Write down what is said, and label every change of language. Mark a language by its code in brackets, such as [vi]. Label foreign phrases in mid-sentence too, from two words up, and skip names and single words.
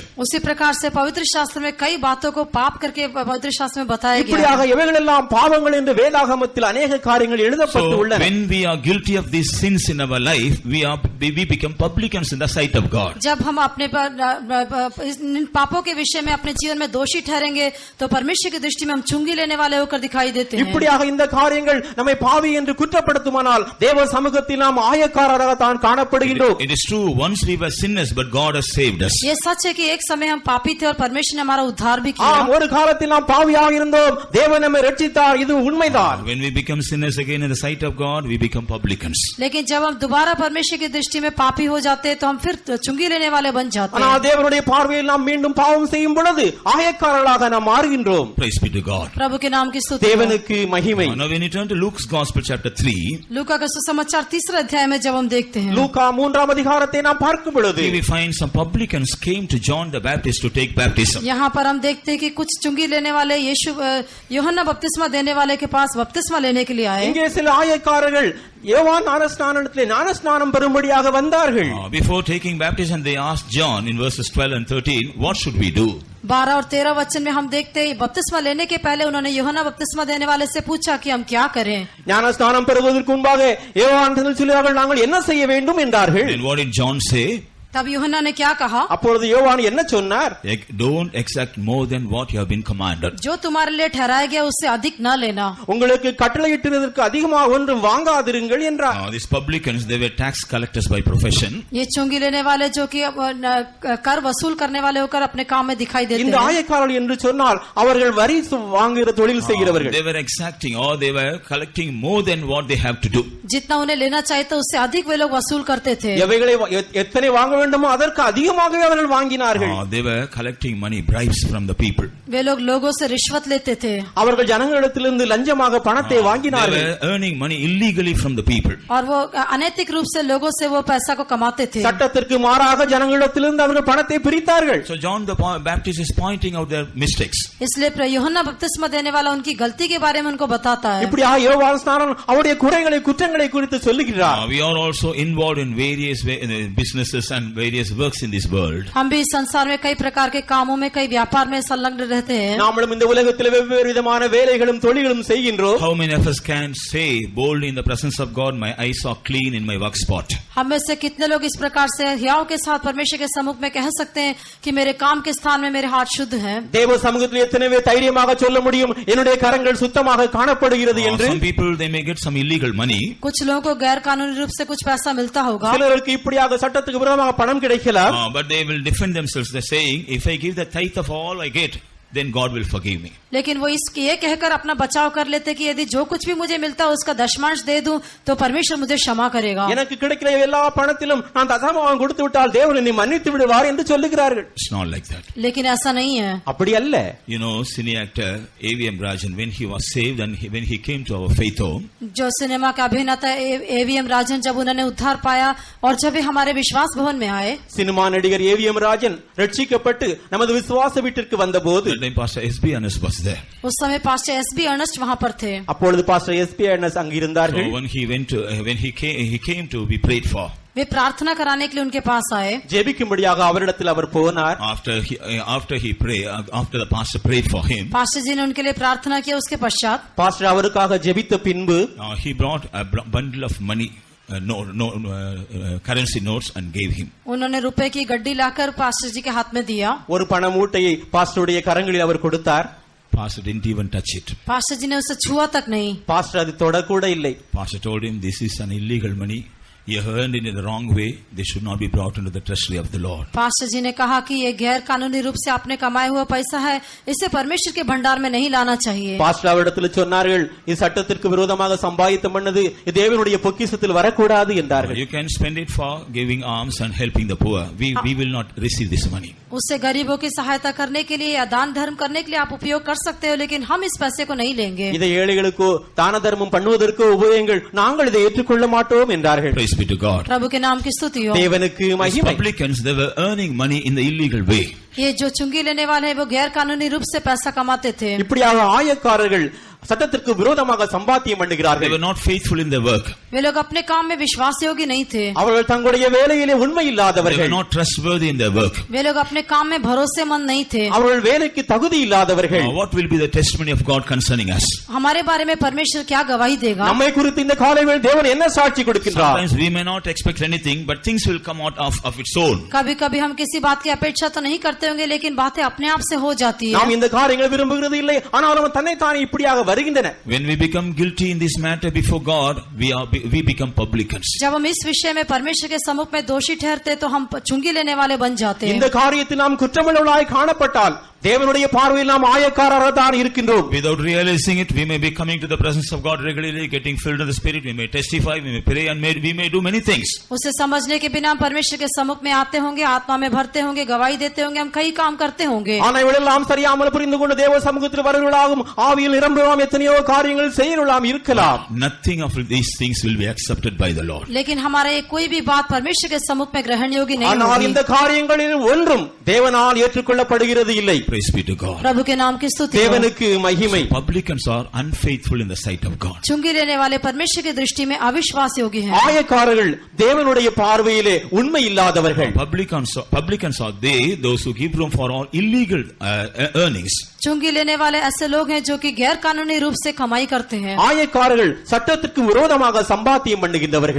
[hi] उसी प्रकार से पवित्र शास्त्र में कई बातों को पाप करके पवित्र शास्त्र में बताया गया है. [ta] இப்படியாக இவைகளெல்லாம் பாவங்கள் என்று வேதாகமத்தில் अनेक காரியங்கள் எழுதப்பட்டு உள்ளன. [en] When we are guilty of these sins in our life, we become publicans in the sight of God. [hi] जब हम अपने इन पापों के विषय में अपने जीवन में दोषी ठहरेंगे तो परमेश्वर की दृष्टि में हम चुंगी लेने वाले होकर दिखाई देते हैं. [ta] இப்படியாக இந்த காரியங்கள் நம்மை பாவி என்று குற்றப்படுத்துமானால் தேவ சமூகத்தில் நாம் ஆயக்காரராக தான் காணப்படுகின்றோம். [en] It is true, once we were sinners, but God has saved us. [hi] ये सच है कि एक समय हम पापी थे और परमेश्वर ने हमारा उद्धार भी किया. [ta] ஒரு காலத்தில் நாம் பாவியாக இருந்தோம், தேவன் நம்மை ரட்சித்தார், இது உண்மைதான். [en] When we become sinners again in the sight of God, we become publicans. [hi] लेकिन जब हम दोबारा परमेश्वर की दृष्टि में पापी हो जाते हैं तो हम फिर चुंगी लेने वाले बन जाते हैं. [ta] ஆனால் தேவனுடைய பார்வையில் நாம் மீண்டும் பாவம் செய்யும் பொழுது ஆயக்காரர்களாக நாம் மாறுகின்றோம். [en] Praise be to God. [hi] प्रभु के नाम की स्तुति. [ta] தேவனுக்கு மகிமை. [en] Now when you turn to Luke's Gospel chapter 3, [hi] लूका का सुसमाचार 3 अध्याय में जब हम देखते हैं, [ta] லூக்கா 3 அதிகாரத்தை நாம் பார்க்கும் பொழுது [en] we find some publicans came to John the Baptist to take baptism. [hi] यहाँ पर हम देखते हैं कि कुछ चुंगी लेने वाले यूहन्ना बपतिस्मा देने वाले के पास बपतिस्मा लेने के लिए आए. [ta] இங்கே சில ஆயக்காரர்கள் யோவான் ஞானஸ்நானத்திலே ஞானஸ்நானம் பெறும்படியாக வந்தார்கள். [en] Before taking baptism, they asked John in verses 12 and 13, what should we do? [hi] 12 और 13 वचन में हम देखते हैं बपतिस्मा लेने के पहले उन्होंने यूहन्ना बपतिस्मा देने वाले से पूछा कि हम क्या करें. [ta] ஞானஸ்நானம் பெறுவதற்கு முன்பாக யோவான் சொல்லுவார்கள் நாங்கள் என்ன செய்ய வேண்டும் என்றார்கள். [en] Then what did John say? [hi] तब यूहन्ना ने क्या कहा? [ta] அப்பொழுது யோவான் என்ன சொன்னார்? [en] Don't exact more than what you have been commanded. [hi] जो तुम्हारे लिए ठहराया गया उससे अधिक न लेना. [ta] உங்களுக்கு கட்டளையிட்டதற்கு அதிகமாக ஒன்றும் வாங்காதிருங்கள் என்றார். [en] These publicans, they were tax collectors by profession. [hi] ये चुंगी लेने वाले जो कि कर वसूल करने वाले होकर अपने काम में दिखाई देते हैं. [ta] இந்த ஆயக்காரர்கள் என்று சொன்னால் அவர்கள் வரி வாங்குகிற தொழில் செய்கிறவர்கள். [en] They were exacting or they were collecting more than what they have to do. [hi] जितना उन्हें लेना चाहिए था उससे अधिक वे लोग वसूल करते थे. [ta] எவைகளை எத்தனை வாங்க வேண்டுமோ அதற்கு அதிகமாகவே அவர்கள் வாங்கினார்கள். [en] They were collecting money, bribes from the people. [hi] वे लोग लोगों से रिश्वत लेते थे. [ta] அவர்கள் ஜனங்களிடத்திலிருந்து லஞ்சமாக பணத்தை வாங்கினார்கள். [en] They were earning money illegally from the people. [hi] और वो अनैतिक रूप से लोगों से वो पैसा को कमाते थे. [ta] சட்டத்திற்கு மாறாக ஜனங்களிடத்திலிருந்து அவர்கள் பணத்தை பிரித்தார்கள். [en] So John the Baptist is pointing out their mistakes. [hi] इसलिए यूहन्ना बपतिस्मा देने वाला उनकी गलती के बारे में उनको बताता है. [ta] இப்படியாக யோவான் ஸ்நானன் அவருடைய குறைகளை குற்றங்களை குறித்து சொல்லுகிறார். [en] We are also involved in various businesses and various works in this world. [hi] हम भी संसार में कई प्रकार के कामों में कई व्यापार में संलग्न रहते हैं. [ta] நாமளும் இந்த உலகத்தில் வெவ்வேறு விதமான வேலைகளும் தொழில்களும் செய்கின்றோம். [en] How many of us can say boldly in the presence of God, my eyes are clean in my work spot? [hi] हम में से कितने लोग इस प्रकार से हियाव के साथ परमेश्वर के सम्मुख में कह सकते हैं कि मेरे काम के स्थान में मेरे हाथ शुद्ध हैं? [ta] தேவ சமூகத்தில் எத்தனை தைரியமாக சொல்ல முடியும் என்னுடைய கரங்கள் சுத்தமாக காணப்படுகிறது என்று? [en] Some people they may get some illegal money. [hi] कुछ लोगों को गैर कानूनी रूप से कुछ पैसा मिलता होगा. [ta] சிலருக்கு இப்படியாக சட்டத்துக்கு விரோதமாக பணம் கிடைக்கலாம். [en] But they will defend themselves. They're saying, if I give the tithe of all I get, then God will forgive me. [hi] लेकिन वो ये कहकर अपना बचाव कर लेते कि यदि जो कुछ भी मुझे मिलता है उसका दशमांश दे दूं तो परमेश्वर मुझे क्षमा करेगा. [ta] எனக்கு கிடைக்கிற எல்லா பணத்திலும் நான் தசமபாகம் கொடுத்து விட்டால் தேவன் என்னை மன்னித்து விடுவார் என்று சொல்லுகிறார்கள். [en] It's not like that. [hi] लेकिन ऐसा नहीं है. [ta] அப்படி அல்ல. [en] You know, cine actor A.V.M. Rajan, when he was saved and when he came to our faith home, [hi] जो सिनेमा के अभिनेता A.V.M. राजन जब उन्होंने उद्धार पाया और जब वे हमारे विश्वास भवन में आए, [ta] சினிமா நடிகர் A.V.M. ராஜன் ரட்சிக்கப்பட்டு நமது விசுவாச வீட்டிற்கு வந்தபோது [en] S.B. Ernest was there. [hi] उस समय पास्टर S.B. अर्नेस्ट वहां पर थे. [ta] அப்பொழுது பாஸ்டர் S.B. अर्नेस्ट அங்கு இருந்தார்கள். [en] So when he came to be prayed for. [hi] वे प्रार्थना कराने के लिए उनके पास आए. [ta] ஜெபிக்கும்படியாக அவரிடத்தில் அவர் போனார். [en] After the pastor prayed for him, [hi] पास्टर जी ने उनके लिए प्रार्थना किया. उसके पश्चात [ta] பாஸ்டர் அவருக்காக ஜெபித்த பின்பு [en] he brought a bundle of money, currency notes, and gave him. [hi] उन्होंने रुपए की गड्डी लाकर पास्टर जी के हाथ में दिया. [ta] ஒரு பண மூட்டையை பாஸ்டருடைய கரங்களில் அவர் கொடுத்தார். [en] Pastor didn't even touch it. [hi] पास्टर जी ने उसे छुआ तक नहीं. [ta] பாஸ்டர் அது தொட கூட இல்லை. [en] Pastor told him, this is an illegal money. You earned it in the wrong way. They should not be brought into the treasury of the Lord. [hi] पास्टर जी ने कहा कि ये गैर कानूनी रूप से आपने कमाया हुआ पैसा है, इसे परमेश्वर के भंडार में नहीं लाना चाहिए. [ta] பாஸ்டர் அவரிடத்தில் சொன்னார்கள், இது சட்டத்திற்கு விரோதமாக சம்பாதித்த மன்னது இது தேவனுடைய பொக்கிஷத்தில் வரக்கூடாது என்றார்கள். [en] You can spend it for giving alms and helping the poor. We will not receive this money. [hi] उससे गरीबों की सहायता करने के लिए या दान धर्म करने के लिए आप उपयोग कर सकते हो, लेकिन हम इस पैसे को नहीं लेंगे. [ta] இதை ஏழைகளுக்கோ தான தர்மம் பண்ணுவதற்கோ உபயோகங்கள் நாங்கள் இதை ஏற்றுக்கொள்ள மாட்டோம் என்றார்கள். [en] Praise be to God. [hi] प्रभु के नाम की स्तुति हो। [ta] தேவனுக்கு [en] These [ta] மகிமை. [en] publicans, they were earning money in the illegal way. [hi] ये जो चुंगी लेने वाले हैं वो गैर कानूनी रूप से पैसा कमाते थे। [ta] இப்படியாக ஆயக்காரர்கள் சட்டத்திற்கு விரோதமாக சம்பாத்தியம் [en] They [ta] பண்ணுகிறார்கள். [en] were not faithful in their work. [hi] वे लोग अपने काम में विश्वास योग्य नहीं थे। [ta] அவர்கள் தங்களுடைய வேலையிலே உண்மை [en] They were [ta] இல்லாதவர்கள். [en] not trustworthy in their work. [hi] वे लोग अपने काम में भरोसेमंद नहीं थे। [ta] அவர்கள் வேலைக்கு தகுதி இல்லாதவர்கள். [en] What will be the testimony of God concerning us? [hi] हमारे बारे में परमेश्वर क्या गवाही देगा? [ta] நம்மை குறித்து இந்த காலையில் தேவன் என்ன சாட்சி கொடுக்கின்றார்? [en] Sometimes we may not expect anything, but things will come out of its own. [hi] कभी-कभी हम किसी बात की अपेक्षा तो नहीं करते होंगे, लेकिन बातें अपने आप से हो जाती [ta] நாம் [hi] है। [ta] இந்த காரியங்களை விரும்புகிறது இல்லை, ஆனாலும் தன்னைத்தானே இப்படியாக வருகின்றன. [en] When we become guilty in this matter before God, we become publicans. [hi] जब हम इस विषय में परमेश्वर के सम्मुख में दोषी ठहरते तो हम चुंगी लेने वाले बन जाते हैं। [ta] இந்த காரியத்தில் நாம் குற்றமுள்ளவர்களாய் காணப்பட்டால் தேவனுடைய பார்வையில் நாம் ஆயக்காரராக தான் இருக்கின்றோம். [en] Without realizing it, we may be coming to the presence of God regularly, getting filled with the Spirit. We may testify, we may pray, and we may do many things. [hi] उसे समझने के बिना हम परमेश्वर के सम्मुख में आते होंगे, आत्मा में भरते होंगे, गवाही देते होंगे, हम कई काम करते होंगे। [ta] ஆனால் இவளெல்லாம் சரியாமல் புரிந்து கொண்டு தேவ சமூகத்தில் வருவர்களாகும், ஆவியில் நிரம்புவோம், எத்தனையோ காரியங்கள் செய்யலாம் இருக்கலாம். [en] Nothing of these things will be accepted by the Lord. [hi] लेकिन हमारा ये कोई भी बात परमेश्वर के सम्मुख में ग्रहण योग्य नहीं [ta] ஆனால் [hi] होगी। [ta] இந்த காரியங்களில் ஒன்றும் தேவனால் ஏற்றுக்கொள்ளப்படுகிறது இல்லை. [en] Praise be to God. [hi] प्रभु के नाम की स्तुति हो। [ta] தேவனுக்கு மகிமை. [en] Publicans are unfaithful in the sight of God. [hi] चुंगी लेने वाले परमेश्वर की दृष्टि में अविश्वास योग्य हैं। [ta] ஆயக்காரர்கள் தேவனுடைய பார்வையிலே உண்மை இல்லாதவர்கள். [en] Publicans are those who give room for all illegal earnings. [hi] चुंगी लेने वाले ऐसे लोग हैं जो कि गैर कानूनी रूप से कमाई करते हैं। [ta] ஆயக்காரர்கள் சட்டத்திற்கு விரோதமாக சம்பாத்தியம் பண்ணுகின்றவர்கள்.